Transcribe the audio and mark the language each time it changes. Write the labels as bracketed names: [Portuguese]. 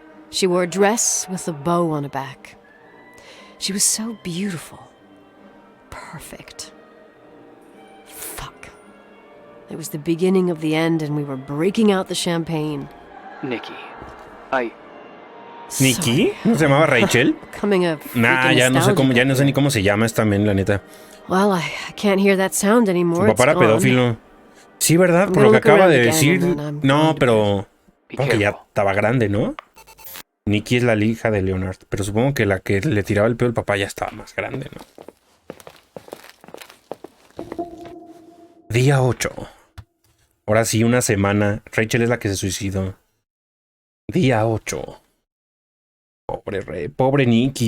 [English] She wore a dress with a bow on her back. She was so beautiful. Perfect. Fuck. It was the beginning of the end and we were breaking out the champagne. Nikki, [Spanish] ¿Nikki? ¿No se llamaba Rachel? Nah, ya no sé cómo, ya no sé ni cómo se llama esta men, la neta. [English] Well, I can't hear that sound anymore. [Spanish] Su papá era pedófilo. Sí, ¿verdad? Por lo que acaba de decir. No, pero... Supongo que ya estaba grande, ¿no? Nikki es la hija de Leonard. Pero supongo que la que le tiraba el pedo al papá ya estaba más grande, ¿no? Día 8. Ahora sí, una semana. Rachel es la que se suicidó. Día 8. Pobre Nikki.